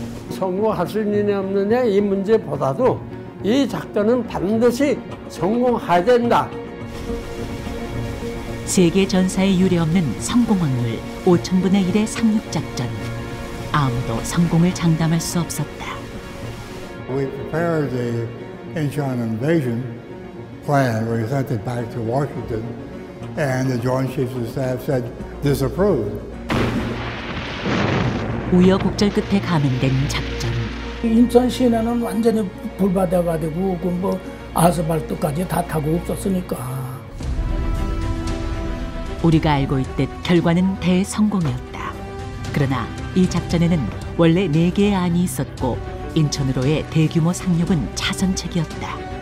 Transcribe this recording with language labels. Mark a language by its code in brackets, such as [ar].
[ko] 성공할 수 있느냐 없느냐 이 문제보다도 이 작전은 반드시 성공해야 된다. 세계 전사에 유례없는 성공 확률 5,000분의 1의 상륙작전. 아무도 성공을 장담할 수 없었다. [en] We prepared the Incheon invasion plan. We sent it back to Washington, and the Joint Chiefs of Staff said disapproved. [ko] 우여곡절 끝에 감행된 작전. 인천 시내는 완전히 불바다가 되고 뭐 아스팔트까지 다 타고 없었으니까. 우리가 알고 있듯 결과는 대성공이었다. 그러나 이 작전에는 원래 4개의 안이 있었고 인천으로의 대규모 상륙은 차선책이었다.